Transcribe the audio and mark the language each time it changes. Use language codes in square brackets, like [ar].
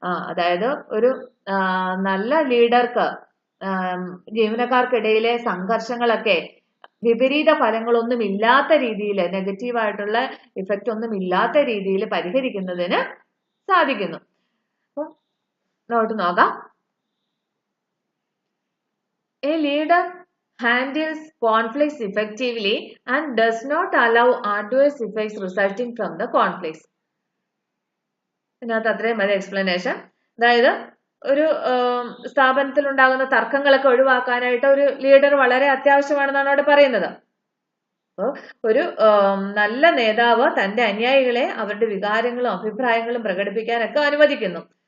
[ml] അതായത് ഒരു നല്ല ലീഡർക്ക് ജീവനക്കാർക്കിടയിലെ സംഘർഷങ്ങളൊക്കെ വിപരീത ഫലങ്ങളൊന്നും ഇല്ലാത്ത രീതിയിൽ, നെഗറ്റീവായിട്ടുള്ള ഇഫക്റ്റ് ഒന്നും ഇല്ലാത്ത രീതിയിൽ പരിഹരിക്കുന്നതിന് സാധിക്കുന്നു. നോട്ട് നോക്കാം. [en] A leader handles conflicts effectively and does not allow adverse effects resulting from the conflicts. [ml] ഇതിനകത്ത് അത്രയും മതി എക്സ്പ്ലനേഷൻ. അതായത് ഒരു സ്ഥാപനത്തിൽ ഉണ്ടാകുന്ന തർക്കങ്ങളൊക്കെ ഒഴിവാക്കാനായിട്ട് ഒരു ലീഡർ വളരെ അത്യാവശ്യമാണെന്നാണ് അവിടെ പറയുന്നത്. അപ്പോൾ ഒരു നല്ല നേതാവ് തന്റെ അനുയായികളെ അവരുടെ വികാരങ്ങളും അഭിപ്രായങ്ങളും പ്രകടിപ്പിക്കാനൊക്കെ അനുവദിക്കുന്നു.